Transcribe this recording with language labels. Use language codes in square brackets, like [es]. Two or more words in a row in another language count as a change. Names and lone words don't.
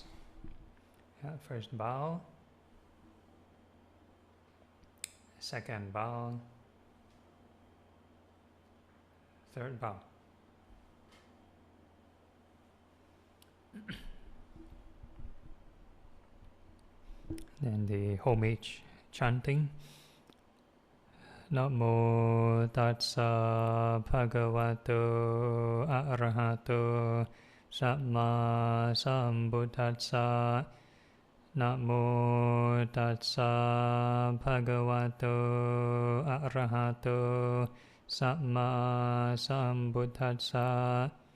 [en] First bow, second bow, third bow. Then the homage chanting. [pi] Namo tassa bhagavato arahato samma sambuddhassa. Namo tassa bhagavato arahato samma sambuddhassa.